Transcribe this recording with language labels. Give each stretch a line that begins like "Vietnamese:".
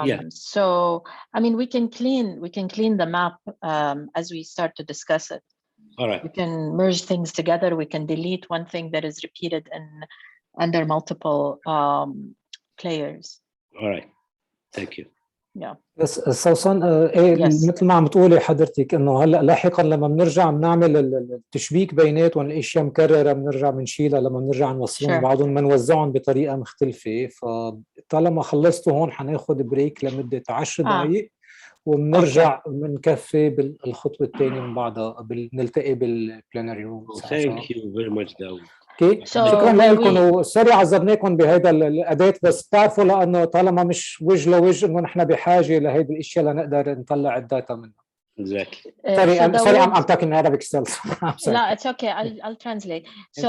English: So, I mean, we can clean the map as we start to discuss it. All right. We can merge things together. We can delete one thing that is repeated under multiple players. All right. Thank you.
Arabic: بس سوسن مثل ما عم تقولي حضرتك انه هلا لاحقا لما بنرجع بنعمل التشبيك بيناتهم، الاشياء مكرره بنرجع بنشيلها، لما بنرجع نوصلهم بعضهم بنوزعهم بطريقه مختلفه. فطالما خلصتوا هون حناخذ بريك لمده 10 دقائق وبنرجع بنكفي بالخطوه الثانيه من بعدها نلتقي بالبلانري روم.
English: Thank you very much, Dawood.
Arabic: اوكي شكرا لكم وسوري عذبناكم بهذا الاداه، بس بتعرفوا لانه طالما مش وجه لوجه انه نحن بحاجه لهيدي الاشياء لنقدر نطلع الداتا منها.
English: Exactly. Sorry, I'm talking Arabic still. No, it's okay. I'll translate. So